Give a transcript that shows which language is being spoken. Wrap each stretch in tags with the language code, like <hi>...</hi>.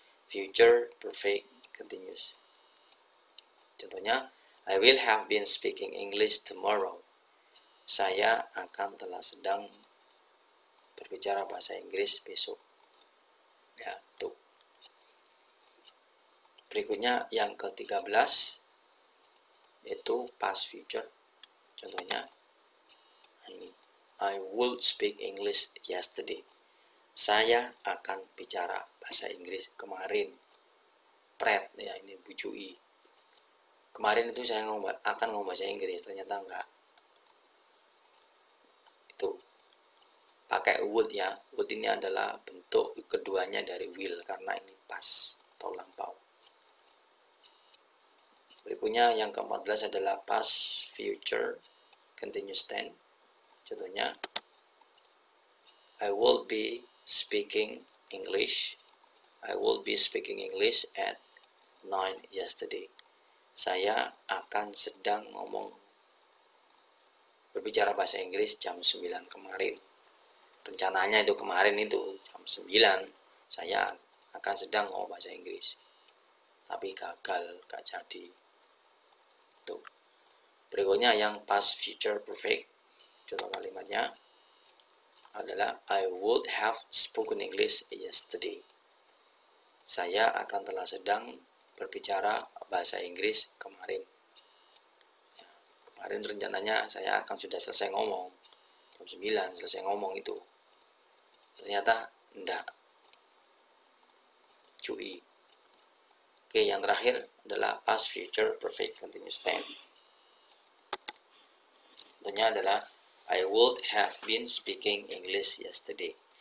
<en>Future perfect continuous.</en> <id>Contohnya,</id> <en>I will have been speaking English tomorrow.</en> <id>Saya akan telah sedang berbicara bahasa Inggris besok. Ya, tuh. Berikutnya yang ke-13 yaitu past future. Contohnya ini.</id> <en>I would speak English yesterday.</en> <id>Saya akan bicara bahasa Inggris kemarin. Pret ya, ini bujui. Kemarin itu saya akan ngomong bahasa Inggris, ternyata enggak. Itu pakai would ya. Would ini adalah bentuk keduanya dari will karena ini past atau lampau. Berikutnya yang ke-14 adalah past future continuous tense.</id> <en>Contohnya, I will be speaking English. I will be speaking English at 9 yesterday.</en> <id>Saya akan sedang berbicara bahasa Inggris jam 9 kemarin. Rencananya itu kemarin itu jam 9 saya akan sedang ngomong bahasa Inggris. tapi gagal, gak jadi. Tuh. Berikutnya yang</id> <en>past future perfect.</en> <id>Contoh kalimatnya adalah</id> <en>I would have spoken English yesterday.</en> <id>Saya akan telah sedang berbicara bahasa Inggris kemarin. Kemarin rencananya saya akan sudah selesai ngomong. Jam 9 selesai ngomong itu. Ternyata enggak. Cuy. Oke, yang terakhir adalah past future perfect continuous tense. Contohnya adalah</id> <en>I would have been speaking English yesterday.</en>